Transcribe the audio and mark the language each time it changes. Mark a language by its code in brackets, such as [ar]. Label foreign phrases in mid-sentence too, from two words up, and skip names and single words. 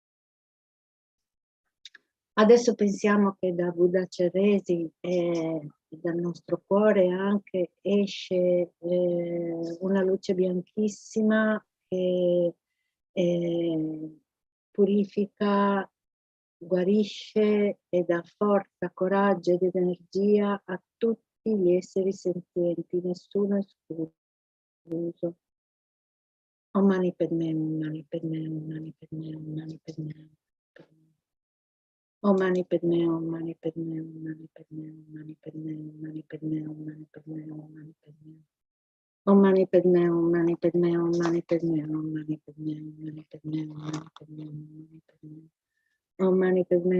[it] Adesso pensiamo che da Buddha Chenrezig e dal nostro cuore anche esce una luce bianchissima che purifica, guarisce e dà forza, coraggio ed energia a tutti gli esseri senzienti, nessuno escluso. [sa] Om Mani Padme, Om Mani Padme, Om Mani Padme, Om Mani Padme. Om Mani Padme, Om Mani Padme, Om Mani Padme, Om Mani Padme, Om Mani Padme, Om Mani Padme, Om Mani Padme. Om Mani Padme, Om Mani Padme, Om Mani Padme, Om Mani Padme, Om Mani Padme, Om Mani Padme, Om Mani Padme.